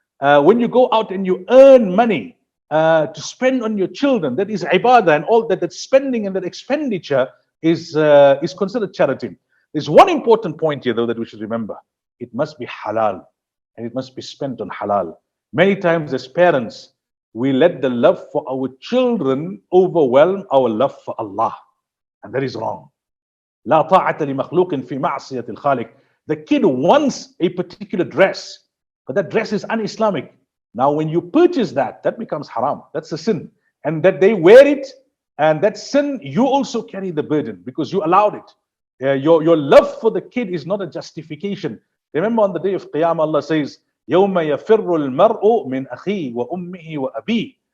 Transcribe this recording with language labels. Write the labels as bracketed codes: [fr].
[en] When you go out and you earn money to spend on your children, that is ibadah, and all that spending and that expenditure is considered charity. There's one important point here, though, that we should remember. It must be halal, and it must be spent on halal. Many times as parents, we let the love for our children overwhelm our love for Allah, and that is wrong. [ar] لا طاعة لمخلوق في معصية الخالق. [en] The kid wants a particular dress, but that dress is un-Islamic. Now, when you purchase that becomes haram. That's a sin. And that they wear it, and that sin, you also carry the burden because you allowed it. Your love for the kid is not a justification. Remember, on the day of Qiyamah, Allah says, [ar] يَوْمَ يَفِرُّ الْمَرْءُ مِنْ أَخِيهِ وَأُمِّهِ وَأَبِيهِ.